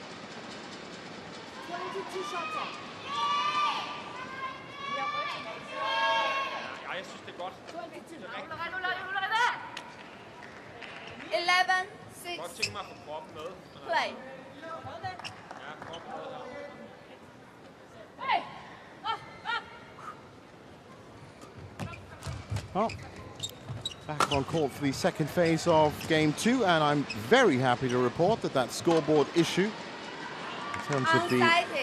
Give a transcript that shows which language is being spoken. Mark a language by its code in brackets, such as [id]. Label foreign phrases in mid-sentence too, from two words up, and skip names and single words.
[en] 22 shots. [da] Ja, jeg synes, det er godt. 11-6. Godt tænke mig at få kroppen med. Play. Ja, kroppen med her. [en] Well, back on court for the second phase of game 2, and I'm very happy to report that that scoreboard issue in terms of the Unsighted.